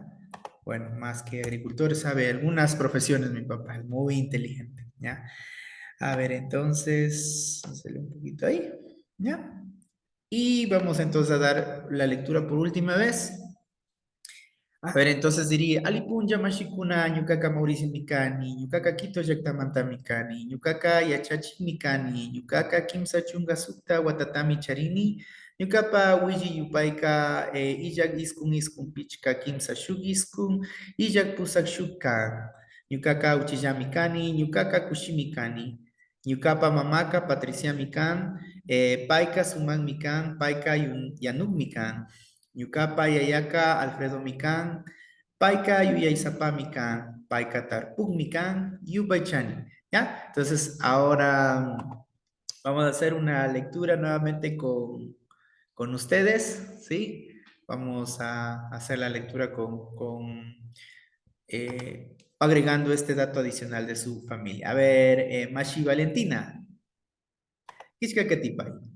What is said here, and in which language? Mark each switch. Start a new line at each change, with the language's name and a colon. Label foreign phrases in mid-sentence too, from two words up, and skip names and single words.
Spanish: Bueno, más que agricultor, sabe algunas profesiones mi papá, es muy inteligente, ¿ya? A ver, entonces, hacerle un poquito ahí, ¿ya? Y vamos entonces a dar la lectura por última vez. A ver, entonces diría,
Quechua: Alipunja Mashikuna, Ñucaca Mauricio Mikani, Ñucaca Quito Yactamanta Mikani, Ñucaca Yachachi Mikani, Ñucaca Kimsa Chunga Sukta, Watatami Charini, Ñucapa Wiji Yupaika, Ijak Iskun Iskun Pichka Kimsa Shugiskun, Ijak Pusak Shukan, Ñucaca Uchillamikani, Ñucaca Kushimikani, Ñucapa Mamaka Patricia Mikan, Paika Suman Mikan, Paika Yanuk Mikan, Ñucapa Yayaka Alfredo Mikan, Paika Yuyaizapa Mikan, Paika Tarpuk Mikan, Yubaichani.
Spanish: ¿Ya? Entonces, ahora vamos a hacer una lectura nuevamente con ustedes, ¿sí? Vamos a hacer la lectura agregando este dato adicional de su familia. A ver,
Quechua: Mashi Valentina. Kishka Ketipay.